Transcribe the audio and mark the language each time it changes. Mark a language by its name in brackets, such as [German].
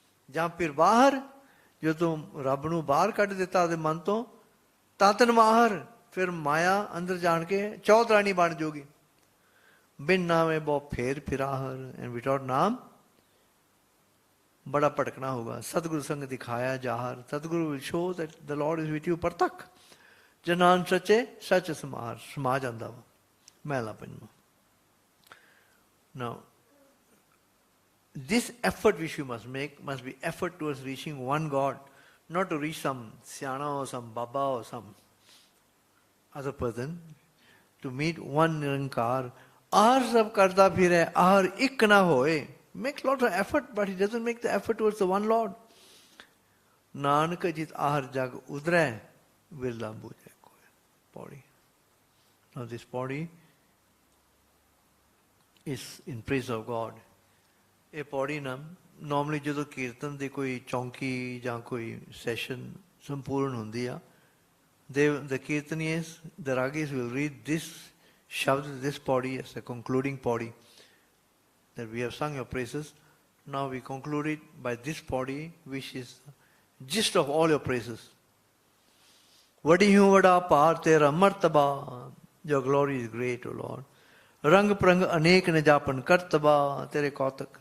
[Punjabi] ਜਾਂ ਫਿਰ ਬਾਹਰ ਜਦੋਂ ਰੱਬ ਨੂੰ ਬਾਹਰ ਕੱਢ ਦਿੱਤਾ ਉਹਦੇ ਮਨ ਤੋਂ ਤਾਂ ਤਨ ਮਾਹਰ ਫਿਰ ਮਾਇਆ ਅੰਦਰ ਜਾਣ ਕੇ ਚੌਧਰਾਣੀ ਬਣ ਜੂਗੀ. ਬਿਨ ਨਾਮੇ ਬਹੁ ਫੇਰ ਫਿਰਾਹਰ [English] and without [Punjabi] ਨਾਮ ਬੜਾ ਭਟਕਣਾ ਹੋਗਾ. ਸਤਿਗੁਰੂ ਸੰਗ ਦਿਖਾਇਆ ਜਾਹਰ. ਸਤਿਗੁਰੂ [English] will show that the Lord is with you [Punjabi] ਪ੍ਰਤੱਖ. ਜਨਾਨ ਸੱਚੇ ਸੱਚ ਸਮਾਰ ਸਮਾ ਜਾਂਦਾ ਵਾ. ਮਹਿਲਾ ਪੰਜਵਾਂ. [English] Now this effort which you must make must be effort towards reaching one God, not to reach some Siana or some Baba or some other person, to meet one Nirankar. [Punjabi] Ahar sab karta phire, ahar ik na hoye. [English] Makes lot of effort, but he doesn't make the effort towards the one Lord. [Punjabi] Nanak jit ahar jag udre virla bujhe koy. Body. [English] Now this body is in praise of God. [Punjabi] ਇਹ ਪੌੜੀ ਨਾ normally ਜਦੋਂ ਕੀਰਤਨ ਦੀ ਕੋਈ ਚੌਂਕੀ ਜਾਂ ਕੋਈ session ਸੰਪੂਰਨ ਹੁੰਦੀ ਆ [English] the Kirtanias, the Ragis will read this Shabad, this body as a concluding body. That we have sung your praises. Now we conclude it by this body which is gist of all your praises. [Punjabi] Vadi hu vada par tera martaba. [English] Your glory is great, O Lord. [Punjabi] Rang prang anek ne japan kartaba tere kautak.